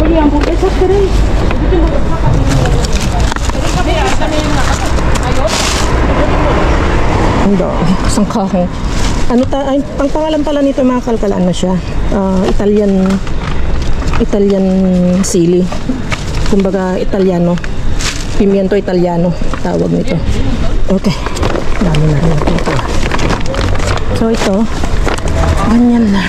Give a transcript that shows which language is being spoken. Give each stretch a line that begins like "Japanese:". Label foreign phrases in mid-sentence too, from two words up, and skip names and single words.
Spanish: Oye, hamburguesas queréis. Yo tengo 2 cajas. Mira, también hay una caja. Hay otra.
Filipino: Hindi, isang kahong. Ang pangalan pala nito mga kalkal, ano siya? Italian sili. Kumbaga Italiano.
Spanish: Pimiento Italiano
Filipino: tawag nito. Okay. Dami na rin ito. So ito, ganyan na.